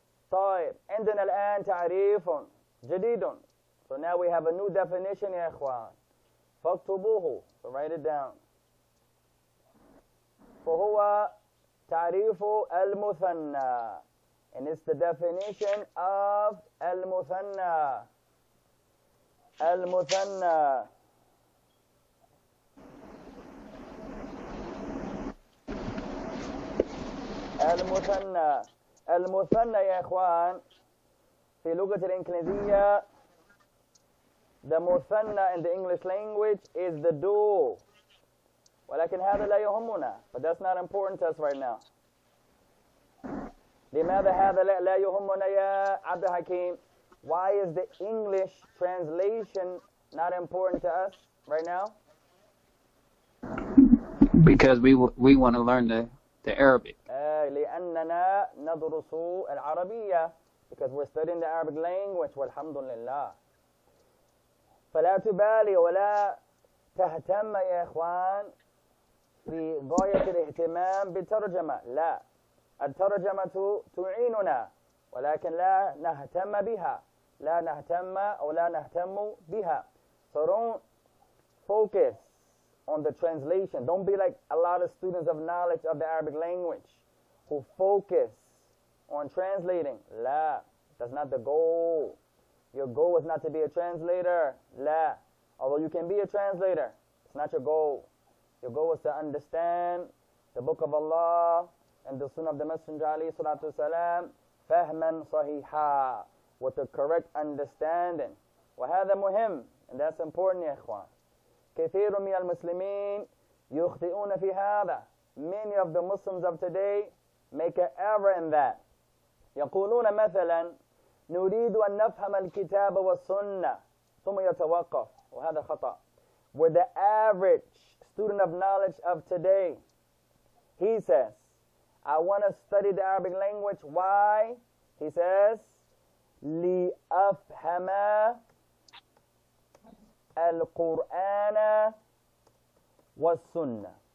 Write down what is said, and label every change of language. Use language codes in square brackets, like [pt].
[ar] طيب عندنا الآن تعريف جديد. [en] So now we have a new definition [ar] يا إخوان. فاكتبوه. [en] So write it down. [ar] فهو تعريف المثنى. [en] And it's the definition of المثنى. [ar] المثنى. المثنى. المثنى يا إخوان في لغة الإنجليزية [en] the مثنى in the English language is the dual. [ar] ولكن هذا لا يهمنا. [en] But that's not important to us right now. [ar] لماذا هذا لا يهمنا يا عبد الحكيم? [en] Why is the English translation not important to us right now? Because we want to learn the Arabic. [ar] لأننا ندرس العربية. [en] Because we're studying the Arabic language. [ar] والحمد لله. فلا تبالي ولا تهتم يا إخوان في غاية الاهتمام بالترجمة. لا. الترجمة تعيننا ولكن لا نهتم بها. لا نهتم أو لا نهتم بها. [en] So don't focus on the translation. Don't be like a lot of students of knowledge of the Arabic language who focus on translating. La, that's not the goal. Your goal is not to be a translator. La, although you can be a translator, it's not your goal. Your goal is to understand the book of Allah and the sunnah of the Messenger alayhi salatu wasalam [ar] fahman sahiha, [en] with the correct understanding. [ar] وهذا مهم, [en] and that's important [ar] يا إخوان. كثير من المسلمين يخطئون في هذا. [en] Many of the Muslims of today make an error in that. [ar] يقولون مثلا نريد أن نفهم الكتاب والسنة ثم يتوقف. وهذا خطأ. [en] We're the average student of knowledge of today. He says, I want to study the Arabic language. Why? He says, [ar] لأفهم القرآن والسنة.